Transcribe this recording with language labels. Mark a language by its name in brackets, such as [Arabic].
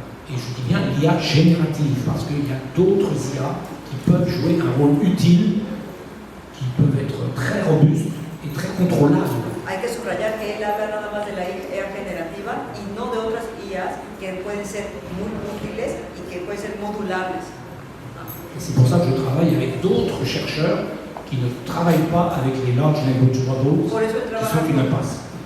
[French] Et je dis bien l'IA générative, parce qu'il y a d'autres IA qui peuvent jouer un rôle utile, qui peuvent être très robustes et très contrôlables. [Spanish] Hay que subrayar que él habla nada más de la IA generativa y no de otras IAs que pueden ser muy útiles y que pueden ser modulables. [French] Et c'est pour ça que je travaille avec d'autres chercheurs qui ne travaillent pas avec les large language models, qui sont une impasse.